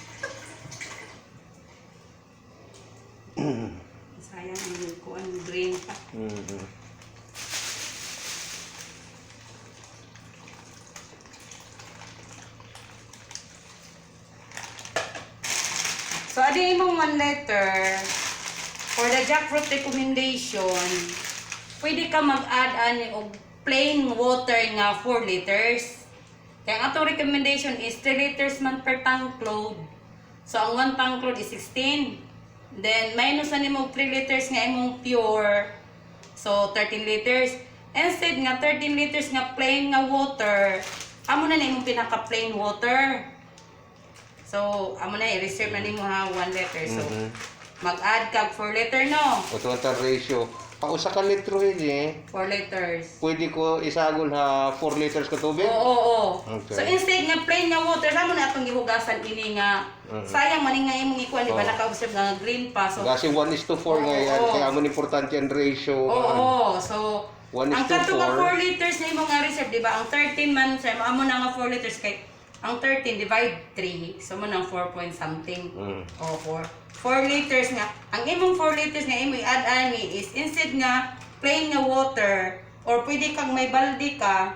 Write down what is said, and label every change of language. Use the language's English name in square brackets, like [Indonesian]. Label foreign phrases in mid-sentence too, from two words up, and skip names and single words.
[Cebuano] Sayang ang kuan green pa. Mhm. So, adi imong 1 liter, [English] for the jackfruit recommendation, [Cebuano] pwede ka mag-add ani og [English] plain water [Cebuano] nga 4 liters. Kaya ang atong recommendation is 3 liters man [English] per tank load. [Cebuano] So, ang 1 [English] tank load [Cebuano] is 16. Then, minus na nimo 3 liters nga imong pure. [English] So, 13 liters. [Hiligaynon] Instead nga, 13 liters nga plain nga water, amo na imong pinaka- [English] plain water. [Hiligaynon] So, amo na i-reserve na nimo ha 1 liter. So, mag-add kag 4 liter no. O ito ang ratio. Pausa ka litro ini. [English] 4 liters. [Hiligaynon] Pwede ko isagol ha 4 liters ka tubig? Oo. Okay. So, instead nga plain nga water, amo na atong gihugasan ini nga. [Cebuano] Sayang man nga imong ikuan, di ba naka-observe nga green pa. So, [Filipino] Kasi 1:4 nga yan. Kaya mo importante ang ratio. oo. So, 1:4. [Hiligaynon] ang kato nga 4 liters na imong nga reserve, di ba? Ang 13 man, sir, amo na nga 4 liters kay ang 13 divide 3, so mo nang 4 [English] point something. [Hiligaynon] O 4 liters nga. Ang imong 4 liters nga imo i-add ani is instead nga plain nga water or pwede kang may balde ka.